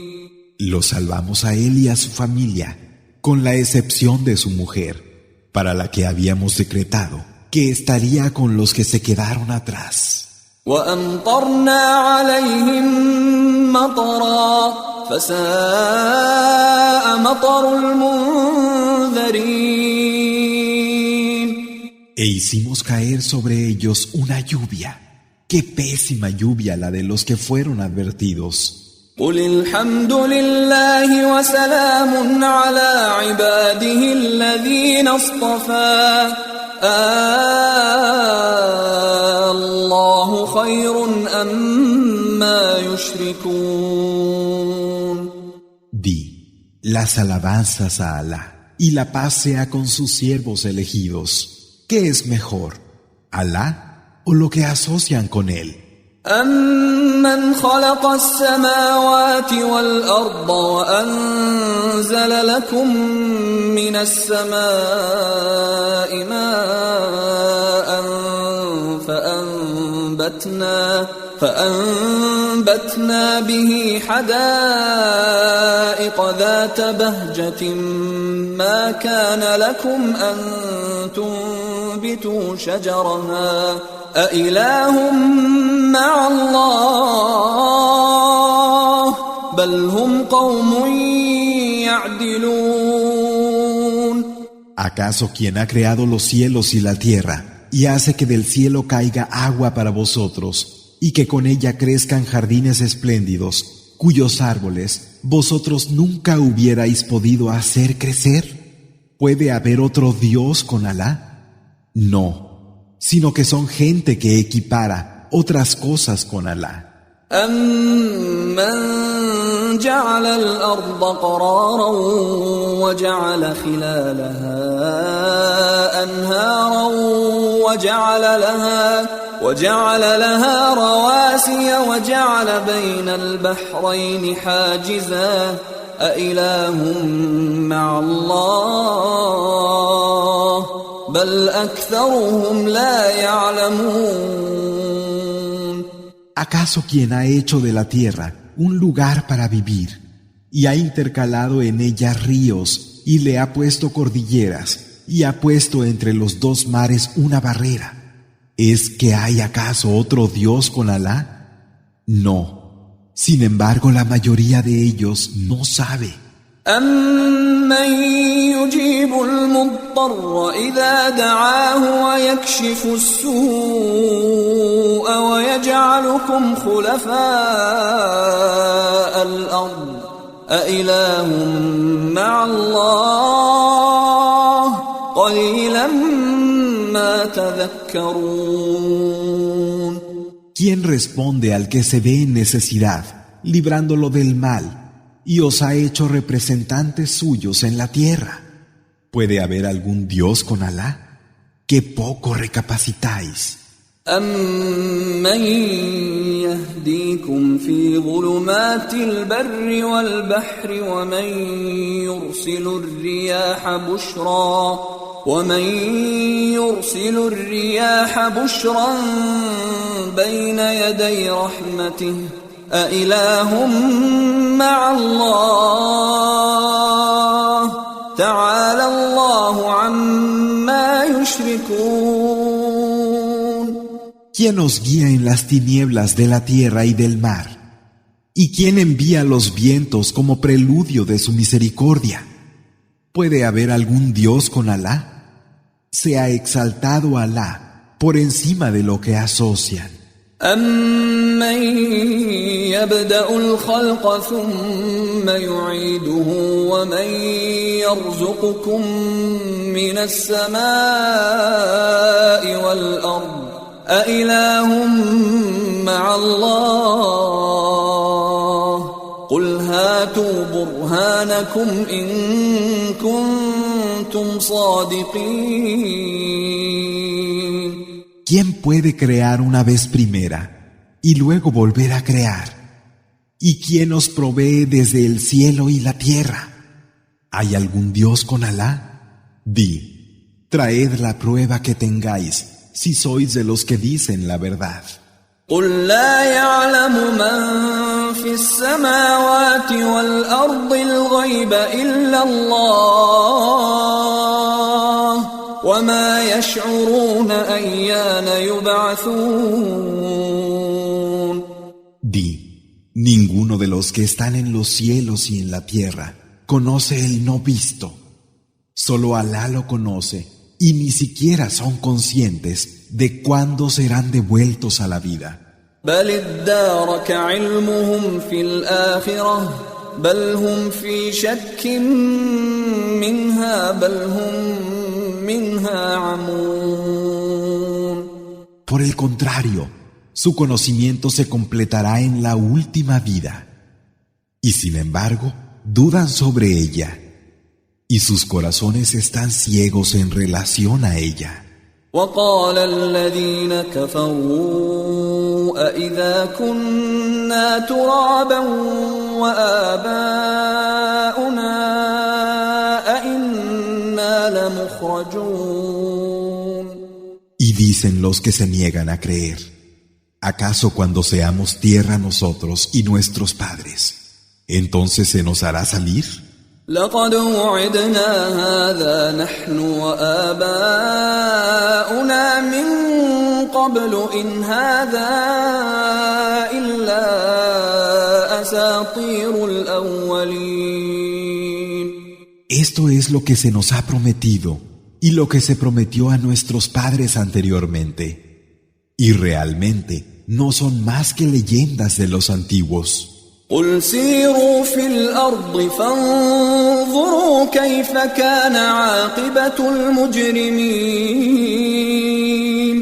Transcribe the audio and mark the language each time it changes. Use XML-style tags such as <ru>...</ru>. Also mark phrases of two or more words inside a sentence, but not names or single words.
<es>Lo salvamos a él y a su familia, con la excepción de su mujer, para la que habíamos decretado que estaría con los que se quedaron atrás.</es> <ar>وأمطرنا عليهم مطرا فساء مطر المنذرين.</ar> <es>E hicimos caer sobre ellos una lluvia. ¡Qué pésima lluvia la de los que fueron advertidos!</es> <ar>قل الحمد لله وسلام على عباده الذين اصطفى الله خير أما يشركون.</ar> <es>Di, las alabanzas a Alá y la paz sea con sus siervos elegidos. ¿Qué es mejor, Alá o lo que asocian con él?</es> <ar>أَمَّنْ خَلَقَ السَّمَاوَاتِ وَالْأَرْضَ وَأَنزَلَ لَكُم مِّنَ السَّمَاءِ مَاءً فَأَنبَتْنَا بِهِ حَدَائِقَ ذَاتَ بَهْجَةٍ مَّا كَانَ لَكُمْ أَن تُنبِتُوا شَجَرَهَا أَإِلَٰهٌ مَّعَ اللَّهِ بَلْ هُمْ قَوْمٌ يَعْدِلُونَ.</ar> <es>¿Acaso quien ha creado los cielos y la tierra y hace que del cielo caiga agua para vosotros y que con ella crezcan jardines espléndidos, cuyos árboles vosotros nunca hubierais podido hacer crecer? ¿Puede haber otro Dios con Alá? No, sino que son gente que equipara otras cosas con Alá.</es> <ar>أَمَّنْ جَعَلَ الْأَرْضَ قَرَارًا وَجَعَلَ خِلَالَهَا أَنْهَارًا وَجَعَلَ لَهَا رَوَاسِيَ وَجَعَلَ بَيْنَ الْبَحْرَيْنِ حَاجِزًا أَإِلَٰهٌ مَّعَ اللَّهِ بَلْ أَكْثَرُهُمْ لَا يَعْلَمُونَ.</ar> <es>¿Acaso quien ha hecho de la tierra un lugar para vivir y ha intercalado en ella ríos y le ha puesto cordilleras y ha puesto entre los dos mares una barrera? ¿Es que hay acaso otro Dios con Alá? No. Sin embargo, la mayoría de ellos no sabe.</es> <ar>أَمَّن يُجِيبُ الْمُضْطَرَّ إِذَا دَعَاهُ وَيَكْشِفُ السُّوءَ وَيَجْعَلُكُمْ خُلَفَاءَ الْأَرْضِ أَإِلَٰهٌ مَّعَ اللَّهِ قَلِيلًا مَّا تَذَكَّرُونَ.</ar> <es>¿Quién responde al que se ve en necesidad, librándolo del mal, y os ha hecho representantes suyos en la tierra? ¿Puede haber algún Dios con Alá? ¡Qué poco recapacitáis!</es> <ar>أَمَّن يَهْدِيكُمْ فِي ظُلُمَاتِ الْبَرِّ وَالْبَحْرِ وَمَن يُرْسِلُ الرِّيَاحَ ومن يرسل الرياح بشرا بين يدي رحمته أإله مع الله تعالى الله عما يشركون.</ar> <es>¿Quién nos guía en las tinieblas de la tierra y del mar? ¿Y quién envía los vientos como preludio de su misericordia? ¿Puede haber algún Dios con Alá? Sea exaltado Alá por encima de lo que asocian.</es> <ar>أَمَّن يَبْدَأُ الْخَلْقَ ثُمَّ يُعِيدُهُ وَمَن يَرْزُقُكُم مِّنَ السَّمَاءِ وَالْأَرْضِ أَإِلَٰهٌ مَّعَ اللَّهِ قُلْ هَاتُوا بُرْهَانَكُمْ إِن كُنتُمْ صَادِقِينَ.</ar> <es>¿Quién puede crear una vez primera y luego volver a crear? ¿Y quién os provee desde el cielo y la tierra? ¿Hay algún Dios con Alá? Di, traed la prueba que tengáis, si sois de los que dicen la verdad.</es> <ar>قُل لَّا يَعْلَمُ مَن فِي السَّمَاوَاتِ وَالْأَرْضِ الْغَيْبَ إِلَّا اللَّهُ وَمَا يَشْعُرُونَ أَيَّانَ يُبْعَثُونَ.</ar> <es>Di, ninguno de los que están en los cielos y en la tierra conoce el no visto. Solo Alá lo conoce y ni siquiera son conscientes de cuándo serán devueltos a la vida.</es> <ar>بَلِ ادَّارَكَ عِلْمُهُمْ فِي الْآخِرَةِ بَلْ هُمْ فِي شَكٍّ مِّنْهَا بَلْ هُمْ مِنْهَا عَمُونَ.</ar> <es>Por el contrario, su conocimiento se completará en la última vida. Y sin embargo, dudan sobre ella, y sus corazones están ciegos en relación a ella.</es> <ar>وقال الذين كفروا أإذا كنا ترابا وآباؤنا أإنا لمخرجون.</ar> <es>Y dicen los que se niegan a creer, ¿acaso cuando seamos tierra nosotros y nuestros padres, entonces se nos hará salir?</es> <ar>لقد وعدنا هذا نحن وآباؤنا من قبل إن هذا إلا أساطير الأولين.</ar> <es>Esto es lo que se nos ha prometido y lo que se prometió a nuestros padres anteriormente. Y realmente no son más que leyendas de los antiguos.</es> <ar>قل سيروا في الأرض فانظروا كيف كان عاقبة المجرمين.</ar>